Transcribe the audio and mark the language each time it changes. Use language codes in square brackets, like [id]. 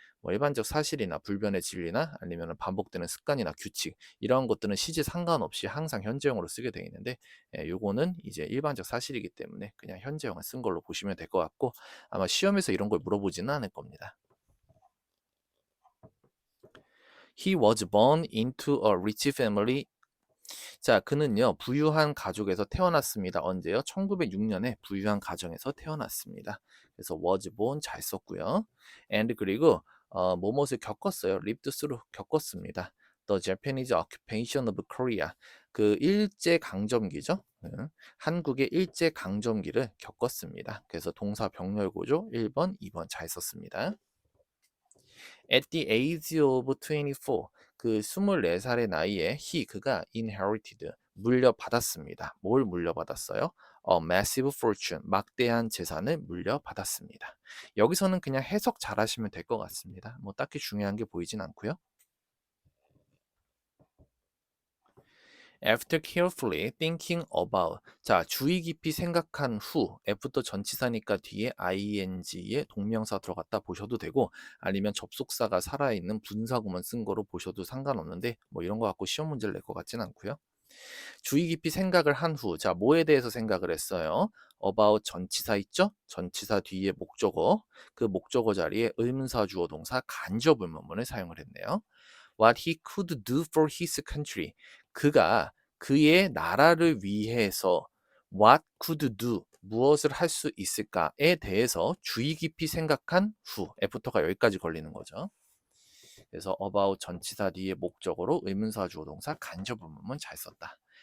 [ko] 뭐 일반적 사실이나 불변의 진리나 아니면 반복되는 습관이나 규칙, 이런 것들은 시제 상관없이 항상 현재형으로 쓰게 되어 있는데 요거는 이제 일반적 사실이기 때문에 그냥 현재형을 쓴 걸로 보시면 될 것 같고, 아마 시험에서 이런 걸 물어보지는 않을 겁니다. [en] He was born into a rich family. [ko] 자, 그는요, 부유한 가족에서 태어났습니다. 언제요? 1906년에 부유한 가정에서 태어났습니다. 그래서 [en] was born [ko] 잘 썼고요. and 그리고 뭐뭇을 겪었어요. [en] lived through, [ko] 겪었습니다. [en] The Japanese occupation of Korea. [ko] 그 일제 강점기죠. 한국의 일제 강점기를 겪었습니다. 그래서 동사 병렬 구조 1번, 2번 잘 썼습니다. [en] At the age of 24, [ko] 그 24살의 나이에 그가 [en] inherited, [ko] 물려받았습니다. 뭘 물려받았어요? [en] massive fortune, [ko] 막대한 재산을 물려받았습니다. 여기서는 그냥 해석 잘 하시면 될 것 같습니다. 뭐 딱히 중요한 게 보이진 않고요. [en] After carefully thinking about. [ko] 자, 주의 깊이 생각한 후. F부터 전치사니까 뒤에 ing에 동명사 들어갔다 보셔도 되고, 아니면 접속사가 살아있는 분사구문 쓴 거로 보셔도 상관없는데 뭐 이런 거 갖고 시험 문제를 낼 것 같진 않고요. 주의 깊이 생각을 한 후. 자, 뭐에 대해서 생각을 했어요? about 전치사 있죠? 전치사 뒤에 목적어. 그 목적어 자리에 의문사 주어 동사 간접 의문문을 사용을 했네요. [en] What he could do for his country. [ko] 그가 그의 나라를 위해서 [en] what could do, [ko] 무엇을 할 수 있을까에 대해서 주의 깊이 생각한 후. 애프터가 여기까지 걸리는 거죠. 그래서 about 전치사 뒤에 목적어로 의문사 주어 동사 간접 의문문 잘 썼다.